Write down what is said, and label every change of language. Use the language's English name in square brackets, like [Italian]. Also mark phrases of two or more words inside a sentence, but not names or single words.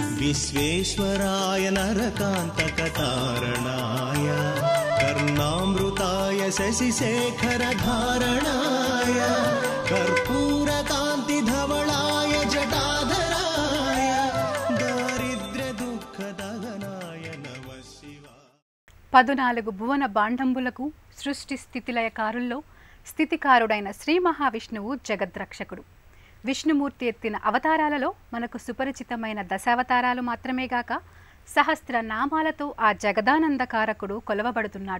[Sanskrit] विश्वेश्वराय नरकान्तकतारणाय कर्णामृताय शशिशेखरधारणाय कर्पूरकान्तिधवलाय जटाधराय दारिद्र्यदुःखदहनाय नमः शिवाय. [Telugu] 14 భువన బాండంబులకు సృష్టి స్థితిలయకారుల్లో స్థితికారుడైన శ్రీ మహావిష్ణువు జగద్రక్షకుడు. విష్ణుమూర్తి ఎత్తిన అవతారాలలో మనకు సుపరిచితమైన దశావతారాలు మాత్రమే గాక సహస్ర నామాలతో ఆ జగదానందకారకుడు కొలవబడుతున్నాడు.